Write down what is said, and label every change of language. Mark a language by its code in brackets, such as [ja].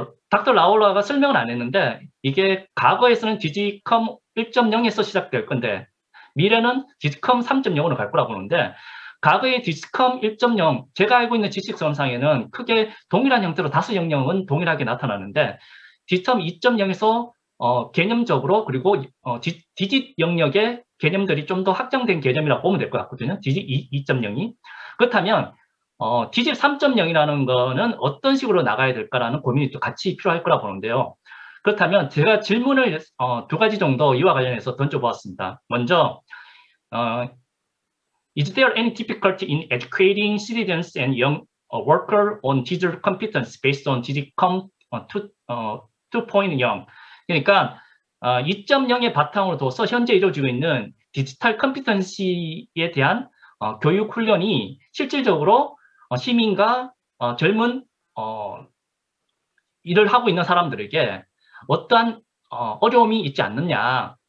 [ko] 닥터 라울라가 설명을 안 했는데 이게 과거에서는 디지컴 1.0에서 시작될 건데 미래는 디지컴 3.0으로 갈 거라고 보는데 과거의 디지컴 1.0 제가 알고 있는 지식선상에는 크게 동일한 형태로 5영역은 동일하게 나타나는데 디지컴 2.0에서 개념적으로 그리고 디짓 영역의 개념들이 좀 더 확장된 개념이라고 보면 될 것 같거든요. 디짓 2.0이. 그렇다면 디짓 3.0이라는 거는 어떤 식으로 나가야 될까라는 고민이 또 같이 필요할 거라고 보는데요. 그렇다면 제가 질문을 2가지 정도 이와 관련해서 던져보았습니다. 먼저 [en] Is there any difficulty in educating citizens and young workers on digital competence based on DIGICOM 2.0? [ko] 그러니까 2.0의 바탕으로 둬서 현재 이루어지고 있는 디지털 컴피턴시에 대한 교육 훈련이 실질적으로 시민과 젊은 일을 하고 있는 사람들에게 어떠한 어려움이 있지 않느냐.